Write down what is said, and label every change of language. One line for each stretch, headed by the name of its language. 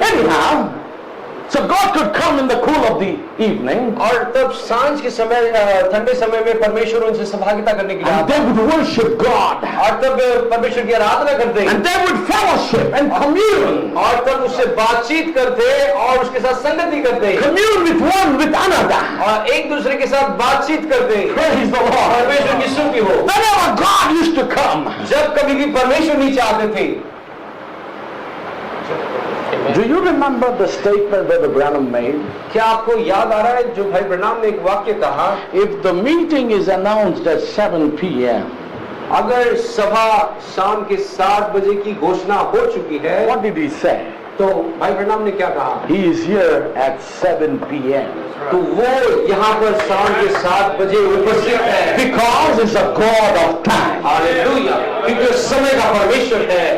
English: Anyhow, so God could come in the cool of the evening,
Hindi: और तब सांझ के समय, ठंडे समय में परमेश्वर उनसे सहभागिता करने के लिए
English: and they would worship God,
Hindi: और तब परमेश्वर की आराधना करते
English: and they would fellowship and commune,
Hindi: और तब उससे बातचीत करते और उसके साथ संगति करते
English: commune with one with another.
Hindi: और एक दूसरे के साथ बातचीत करते।
English: Praise the Lord.
Hindi: परमेश्वर की स्तुति हो।
English: Whenever God used to come,
Hindi: जब कभी भी परमेश्वर नीचे आते थे,
English: do you remember the statement that Branham made?
Hindi: क्या आपको याद आ रहा है जो भाई ब्रनाम ने एक वाक्य कहा?
English: If the meeting is announced at 7 p.m.,
Hindi: अगर सभा शाम के 7 बजे की घोषणा हो चुकी है,
English: what did he say?
Hindi: तो भाई ब्रनाम ने क्या कहा?
English: He is here at 7 p.m.
Hindi: तो वो यहाँ पर शाम के 7 बजे उपस्थित है,
English: Because he's a God of time.
Hindi: Hallelujah, क्योंकि समय का परमेश्वर है।